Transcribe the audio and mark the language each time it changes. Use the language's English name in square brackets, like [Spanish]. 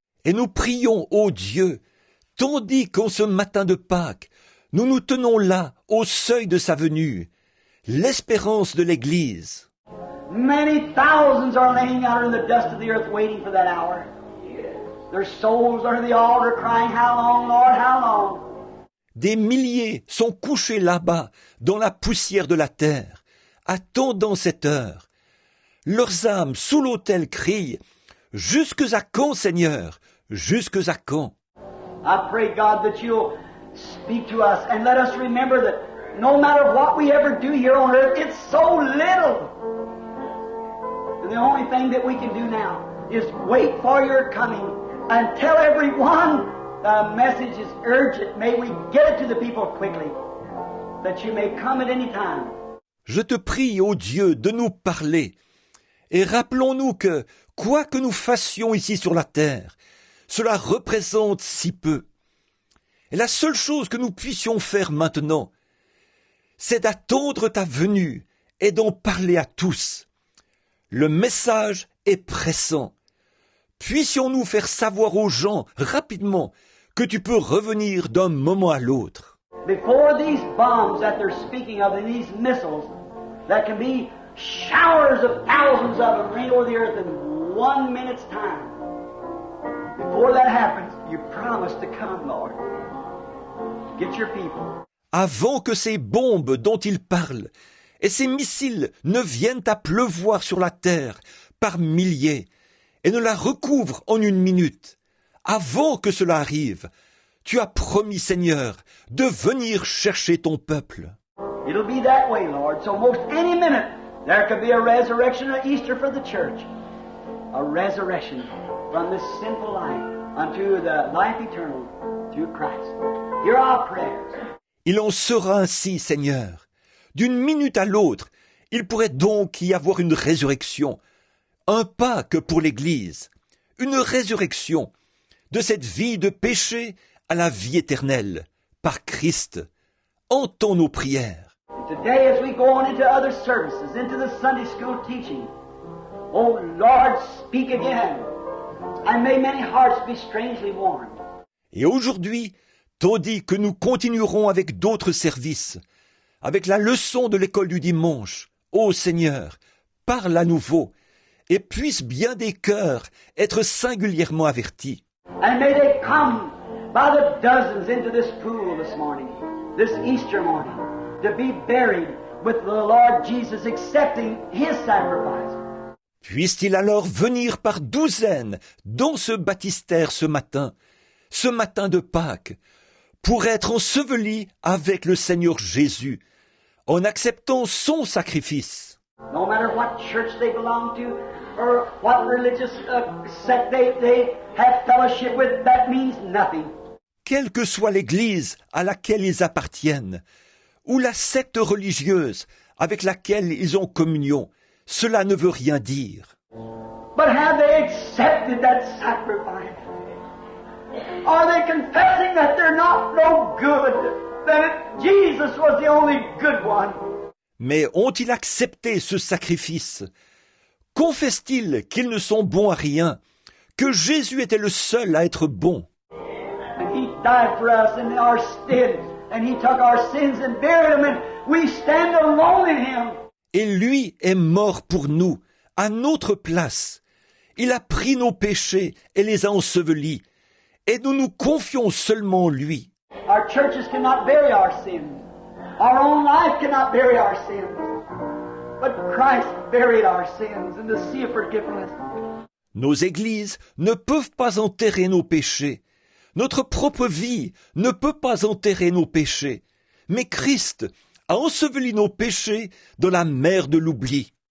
[French] Et nous prions, ô Dieu, tandis qu'en ce matin de Pâques, nous nous tenons là, au seuil de sa venue, l'espérance de l'Église. [English] Many thousands are laying out in the dust of the earth waiting for that hour. Their souls are at the altar crying, how long, Lord, how long? [French] Des milliers sont couchés là-bas, dans la poussière de la terre, attendant cette heure. Leurs âmes sous l'autel crient, « Jusques à quand, Seigneur? Jusques à quand ?» [English] I pray, God, that you'll speak to us and let us remember that no matter what we ever do here on earth, it's so little. And the only thing that we can do now is wait for your coming and tell everyone the message is urgent. May we get it to the people quickly, that you may come at any time. [French] Je te prie, ô Dieu, de nous parler. Et rappelons-nous que, quoi que nous fassions ici sur la terre, cela représente si peu. Et la seule chose que nous puissions faire maintenant, c'est d'attendre ta venue et d'en parler à tous. Le message est pressant. Puissions-nous faire savoir aux gens rapidement que tu peux revenir d'un moment à l'autre. [English] Before these bombs that they're speaking of and these missiles that can be showers of thousands of them rain over the earth in 1 minute's time. Before that happens, you promise to come, Lord. Get your people. [French] Avant que ces bombes dont ils parlent et ces missiles ne viennent à pleuvoir sur la terre par milliers et ne la recouvrent en 1 minute, avant que cela arrive, tu as promis, Seigneur, de venir chercher ton peuple. [English] It'll be that way, Lord. So most any minute, there could be a resurrection of Easter for the church. A resurrection from this sinful life unto the life eternal through Christ. Hear our prayers. [French] Il en sera ainsi, Seigneur. D'une minute à l'autre, il pourrait donc y avoir une résurrection, un Pâques pour l'Église, une résurrection de cette vie de péché à la vie éternelle, par Christ. Entends nos prières. [English] Today, as we go on into other services, into the Sunday school teaching, oh Lord, speak again, and may many hearts be strangely warmed. [French] Et aujourd'hui, tandis que nous continuerons avec d'autres services, avec la leçon de l'école du dimanche, ô Seigneur, parle à nouveau, et puissent bien des cœurs être singulièrement avertis. [English] And may they come by the dozens into this pool this morning, this Easter morning, to be buried with the Lord Jesus, accepting His sacrifice. [French] Puissent-ils alors venir par douzaines dans ce baptistère ce matin de Pâques, pour être ensevelis avec le Seigneur Jésus, en acceptant son sacrifice. [English] No matter what church they belong to, or what religious sect they have fellowship with, that means nothing. [French] quelle que soit l'Église à laquelle ils appartiennent, ou la secte religieuse avec laquelle ils ont communion, cela ne veut rien dire. [English] But have they accepted that sacrifice? Are they confessing that they're not no good? That Jesus was the only good one? [French] Mais ont-ils accepté ce sacrifice? Confessent-ils qu'ils ne sont bons à rien, que Jésus était le seul à être bon? [English] And He died for us in our stead, and He took our sins and buried them, and we stand alone in Him. [French] Et lui est mort pour nous, à notre place. Il a pris nos péchés et les a ensevelis, et nous nous confions seulement en lui. [English] Our churches cannot bury our sins. Our own life cannot bury our sins. But Christ buried our sins in the sea of forgiveness. [French] Nos églises ne peuvent pas enterrer nos péchés. Notre propre vie ne peut pas enterrer nos péchés. Mais Christ a enseveli nos péchés dans la mer de l'oubli.